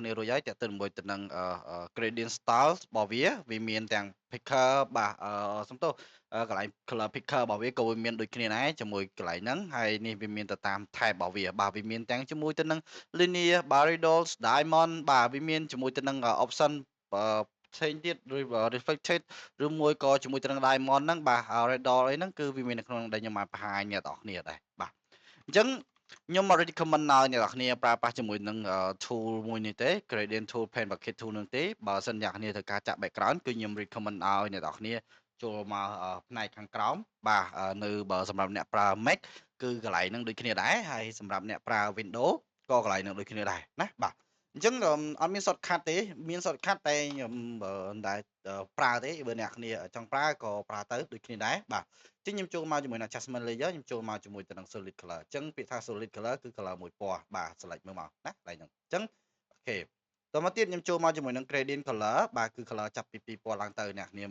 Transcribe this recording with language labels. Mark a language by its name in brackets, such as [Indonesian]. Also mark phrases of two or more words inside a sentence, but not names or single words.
[Khmer] គ្នារួចហើយតើទៅមួយទៅនឹង [English] gradient style [Khmer] របស់វាមានទាំង picker បាទសំទោសកន្លែង [English] color picker [Khmer] របស់វាក៏វាមានដូចគ្នាដែរជាមួយកន្លែងហ្នឹងហើយនេះវា មានទៅតាម type របស់វាបាទវាមានទាំងជាមួយទៅនឹង [English] linear barredols diamond [Khmer] បាទវាមានជាមួយទៅនឹង option ផ្សេងទៀតឬ reflected ឬមួយក៏ជាមួយទៅនឹង diamond ហ្នឹងបាទ [English] red doll [Khmer] អីហ្នឹងគឺវាមាននៅក្នុងដែលខ្ញុំបានបង្ហាញអ្នកនរគ្នាដែរបាទអញ្ចឹងខ្ញុំមក recommend ឲ្យអ្នកនរគ្នាប្រើប្រាស់ជាមួយនឹង tool មួយនេះទេ [English] gradient tool paint bucket tool [Khmer] ហ្នឹងទេបើសិនអ្នកនរគ្នាត្រូវការចាក់ background គឺខ្ញុំ recommend ឲ្យអ្នកនរគ្នាចូលមកផ្នែកខាងក្រោមបាទនៅបើសម្រាប់អ្នកប្រើ Mac គឺកន្លែងហ្នឹងដូចគ្នាដែរហើយសម្រាប់អ្នកប្រើ Windows ក៏កន្លែងនឹងដូចគ្នាដែរណាបាទអញ្ចឹងអត់មាន shortcut ទេមាន shortcut តែខ្ញុំតែប្រើទេបើអ្នកគ្នាចង់ប្រើក៏ប្រើទៅដូចគ្នាដែរបាទអញ្ចឹងខ្ញុំចូលមកជាមួយនឹង [English] adjustment layer [Khmer] ខ្ញុំចូលមកជាមួយទៅនឹង [English] solid color [Khmer] អញ្ចឹងពាក្យថា [English] solid color [Khmer] គឺ color មួយពណ៌បាទ select មើលមកណាកន្លែងហ្នឹងអញ្ចឹងអូខេតមកទៀតខ្ញុំចូលមកជាមួយនឹង [English] gradient color [Khmer] បាទគឺ color ចាប់ពី2ពណ៌ឡើងទៅអ្នកគ្នា